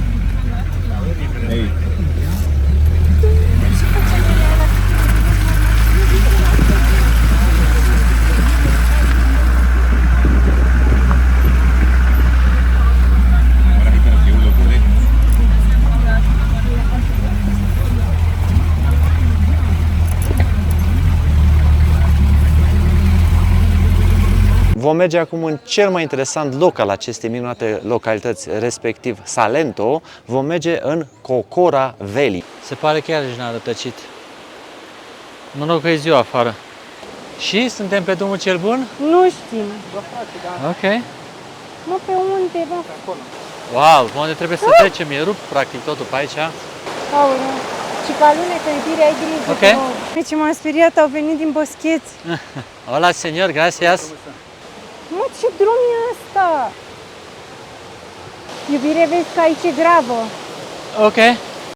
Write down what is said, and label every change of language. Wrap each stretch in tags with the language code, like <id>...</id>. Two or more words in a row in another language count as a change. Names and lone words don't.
<es>Ey. Ahora sí, pero si uno puede.</es> <ro>Vom merge acum în cel mai interesant loc al acestei minunate localități, respectiv Salento. Vom merge în Cocora Valley. Se pare că iarăși n-a rătăcit. Noroc că e ziua afară. Și suntem pe drumul cel bun? Nu știm. Ok. Mă, pe unde, bă? Wow, pe unde trebuie să trecem? E rupt practic totul pe aici. Aoleu. Și ca lunecă, iubire, ai grijă. Ok. Deci m-am speriat, au venit din boscheți.</ro> <es>Hola, señor, gracias.</es> <ro>Mă, ce drum e ăsta? Iubire, vezi că aici e gravă. Ok.</ro>